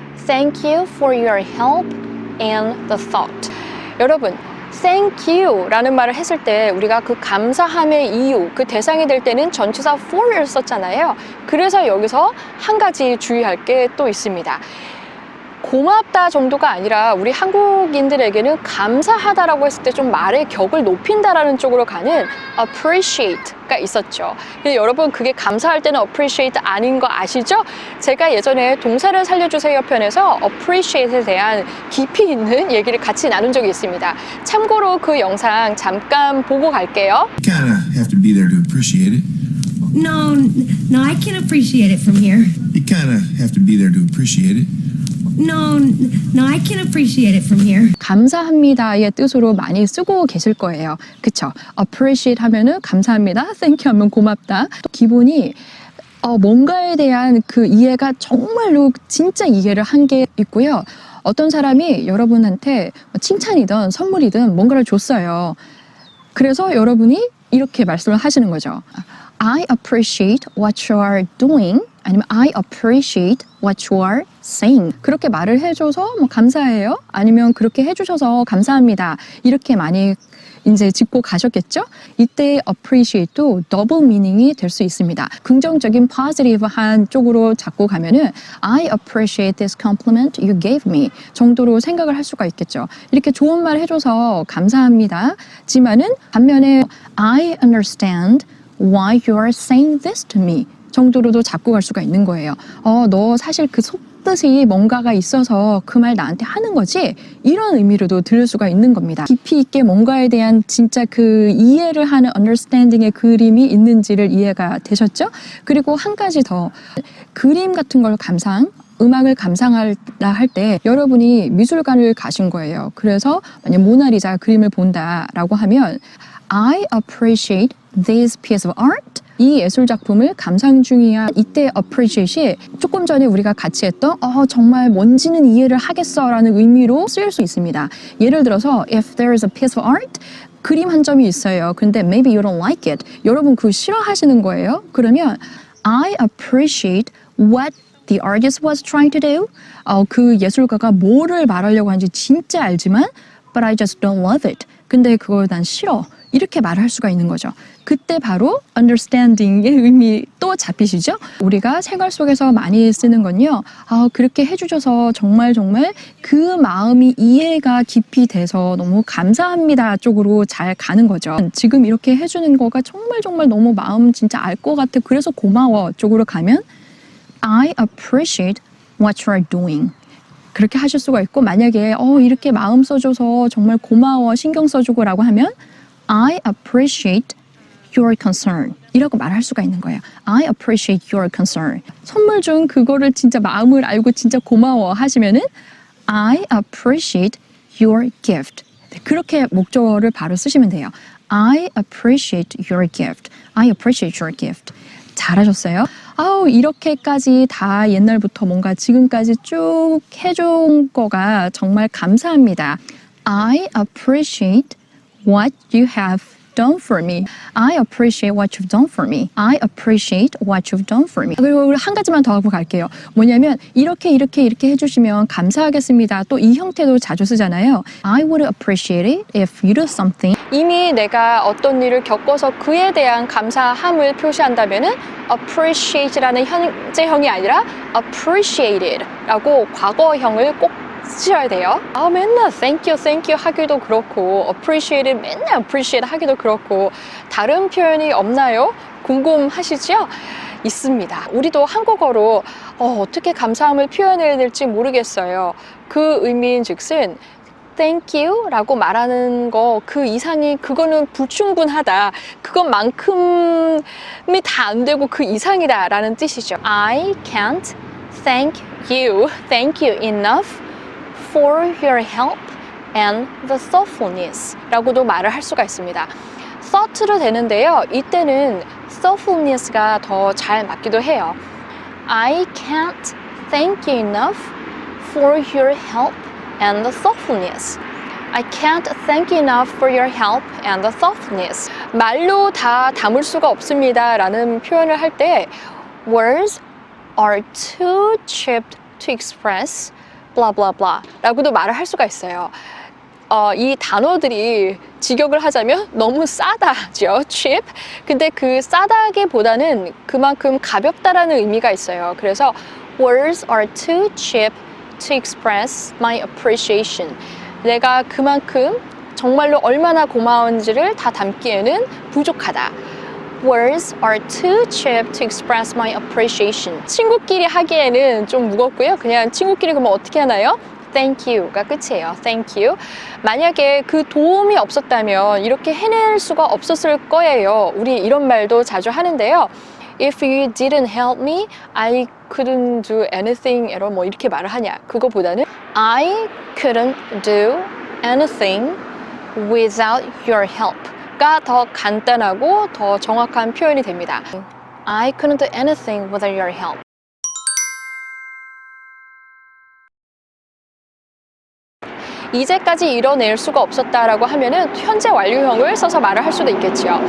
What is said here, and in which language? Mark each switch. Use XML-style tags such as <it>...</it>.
<en>Thank you for your help and the thought.</en> <ko>여러분, thank you 라는 말을 했을 때 우리가 그 감사함의 이유, 그 대상이 될 때는 전치사 for를 썼잖아요. 그래서 여기서 한 가지 주의할 게 또 있습니다. 고맙다 정도가 아니라 우리 한국인들에게는 감사하다라고 했을 때 좀 말의 격을 높인다라는 쪽으로 가는 appreciate가 있었죠. 근데 여러분 그게 감사할 때는 appreciate 아닌 거 아시죠? 제가 예전에 동사를 살려주세요 편에서 appreciate에 대한 깊이 있는 얘기를 같이 나눈 적이 있습니다. 참고로 그 영상 잠깐 보고 갈게요.</ko> <en>You kind of have to be there to appreciate it. No, I can't appreciate it from here. You kind of have to be there to appreciate it. No, I can't appreciate it from here.</en> <ko>감사합니다의 뜻으로 많이 쓰고 계실 거예요. 그쵸? appreciate 하면은 감사합니다. thank you 하면 고맙다. 또 기본이 뭔가에 대한 그 이해가 정말로 진짜 이해를 한 게 있고요. 어떤 사람이 여러분한테 칭찬이든 선물이든 뭔가를 줬어요. 그래서 여러분이 이렇게 말씀을 하시는 거죠.</ko> <en>I appreciate what you are doing. 아니면 I appreciate what you are saying.</en> <ko>그렇게 말을 해줘서 뭐 감사해요. 아니면 그렇게 해주셔서 감사합니다. 이렇게 많이 이제 짚고 가셨겠죠? 이때 appreciate도 더블 미닝이 될 수 있습니다. 긍정적인 positive한 쪽으로 잡고 가면은</ko> <en>I appreciate this compliment you gave me</en> <ko>정도로 생각을 할 수가 있겠죠. 이렇게 좋은 말 해줘서 감사합니다. 지만은 반면에</ko> <en>I understand why you are saying this to me</en> <ko>정도로도 잡고 갈 수가 있는 거예요. 너 사실 그 속뜻이 뭔가가 있어서 그 말 나한테 하는 거지? 이런 의미로도 들을 수가 있는 겁니다. 깊이 있게 뭔가에 대한 진짜 그 이해를 하는 understanding의 그림이 있는지를 이해가 되셨죠? 그리고 한 가지 더 그림 같은 걸 음악을 감상하라 할 때 여러분이 미술관을 가신 거예요. 그래서 만약 모나리자 그림을 본다라고 하면</ko> <en>I appreciate this piece of art.</en> <ko>이 예술 작품을 감상 중이야. 이때 appreciate이 조금 전에 우리가 같이 했던 정말 뭔지는 이해를 하겠어 라는 의미로 쓰일 수 있습니다. 예를 들어서</ko> <en>if there is a piece of art</en> <ko>그림 한 점이 있어요.</ko> <en>근데 maybe you don't like it.</en> <ko>여러분 그거 싫어하시는 거예요.</ko> <en>그러면 I appreciate what the artist was trying to do.</en> <ko>그 예술가가 뭐를 말하려고 하는지 진짜 알지만</ko> <en>but I just don't love it.</en> <ko>근데 그걸 난 싫어. 이렇게 말을 할 수가 있는 거죠. 그때 바로 understanding의 의미 또 잡히시죠? 우리가 생활 속에서 많이 쓰는 건요. 그렇게 해주셔서 정말 그 마음이 이해가 깊이 돼서 너무 감사합니다 쪽으로 잘 가는 거죠. 지금 이렇게 해주는 거가 정말 너무 마음 진짜 알 것 같아. 그래서 고마워 쪽으로 가면</ko> <en>I appreciate what you are doing.</en> <ko>그렇게 하실 수가 있고 만약에 이렇게 마음 써줘서 정말 고마워 신경 써주고 라고 하면</ko> <en>I appreciate your concern</en> <ko>이라고 말할 수가 있는 거예요.</ko> <en>I appreciate your concern.</en> <ko>선물 준 그거를 진짜 마음을 알고 진짜 고마워 하시면은</ko> <en>I appreciate your gift.</en> <ko>그렇게 목적어를 바로 쓰시면 돼요.</ko> <en>I appreciate your gift. I appreciate your gift.</en> <ko>잘하셨어요. 이렇게까지 다 옛날부터 뭔가 지금까지 쭉 해준 거가 정말 감사합니다.</ko> <en>I appreciate what you have done for me. I appreciate what you've done for me. I appreciate what you've done for me.</en> <ko>그리고 한 가지만 더 하고 갈게요. 뭐냐면 이렇게 해주시면 감사하겠습니다. 또 이 형태도 자주 쓰잖아요.</ko> <en>I would appreciate it if you do something.</en> <ko>이미 내가 어떤 일을 겪어서 그에 대한 감사함을 표시한다면은 appreciate라는 현재형이 아니라 appreciated라고 과거형을 꼭 쓰셔야 돼요. 맨날 thank you 하기도 그렇고 appreciate 맨날 appreciate 하기도 그렇고 다른 표현이 없나요? 궁금하시죠? 있습니다. 우리도 한국어로 어떻게 감사함을 표현해야 될지 모르겠어요. 그 의미인 즉슨 thank you 라고 말하는 거 그 이상이 그거는 불충분하다. 그것만큼이 다 안 되고 그 이상이다 라는 뜻이죠.</ko> <en>I can't thank you enough for your help and the thoughtfulness</en> <ko>라고도 말을 할 수가 있습니다. thought로 되는데요. 이때는 thoughtfulness가 더 잘 맞기도 해요.</ko> <en>I can't thank you enough for your help and the thoughtfulness. I can't thank you enough for your help and the thoughtfulness.</en> <ko>말로 다 담을 수가 없습니다 라는 표현을 할 때</ko> <en>words are too cheap to express blah blah</en> <ko>blah 라고도 말을 할 수가 있어요. 이 단어들이 직역을 하자면 너무 싸다죠, cheap. 근데 그 싸다기보다는 그만큼 가볍다라는 의미가 있어요. 그래서</ko> <en>words are too cheap to express my appreciation.</en> <ko>내가 그만큼 정말로 얼마나 고마운지를 다 담기에는 부족하다.</ko> <en>Words are too cheap to express my appreciation.</en> <ko>친구끼리 하기에는 좀 무겁고요. 그냥 친구끼리 그러면 어떻게 하나요? Thank you가 끝이에요.</ko> <en>Thank you.</en> <ko>만약에 그 도움이 없었다면 이렇게 해낼 수가 없었을 거예요. 우리 이런 말도 자주 하는데요.</ko> <en>If you didn't help me, I couldn't do anything at all.</en> <ko>뭐 이렇게 말을 하냐. 그거보다는</ko> <en>I couldn't do anything without your help</en> <ko>가 더 간단하고 더 정확한 표현이 됩니다.</ko> <en>I couldn't do anything without your help.</en> <ko>이제까지 이뤄낼 수가 없었다라고 하면은 현재 완료형을 써서 말을 할 수도 있겠죠.</ko>